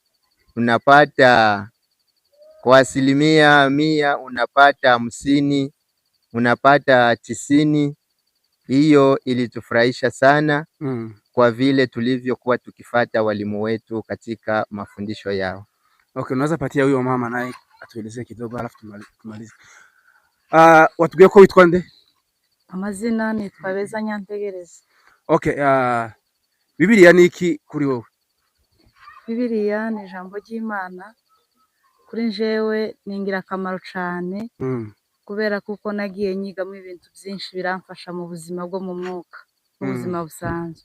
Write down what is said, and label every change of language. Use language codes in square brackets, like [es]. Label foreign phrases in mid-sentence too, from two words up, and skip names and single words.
[sw] Unapata kwa 100 unapata 50, unapata 90. Hiyo ilitufurahisha sana kwa vile tulivyokuwa tukifata walimu wetu katika mafundisho yao. Okay, unaweza patia huyo mama naye atuelezee kidogo alafu tumalize. [rw] Watubwiye ko witwa nde? Amazina nitwa Beza Nyantegereza. Okay, Biblia ni iki kuri wowe? Biblia ni ijambo ry'Imana, kuri njewe ni ingirakamaro cyane kubera kuko nagiye nyigamo ibintu byinshi biramfasha mu buzima bwo mu mwuka, mu buzima busanzwe.